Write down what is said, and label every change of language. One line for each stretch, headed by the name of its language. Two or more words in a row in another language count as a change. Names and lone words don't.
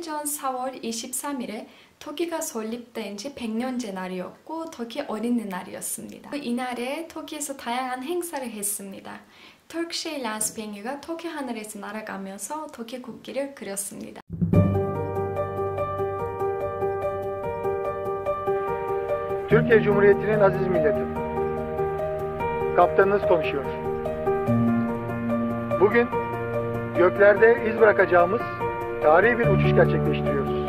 Korean: 전 4월 23일에 터키가 설립된 지 100년째 날이었고 터키 어린이날이었습니다. 이날에 터키에서 다양한 행사를 했습니다. 터키시 에일란스 비행기가 터키 하늘에서 날아가면서 터키 국기를 그렸습니다.
Turkish: Türkiye Cumhuriyeti'nin aziz milleti. Kaptanınız konuşuyor. Bugün göklerde iz bırakacağımız tarihi bir uçuş gerçekleştiriyoruz.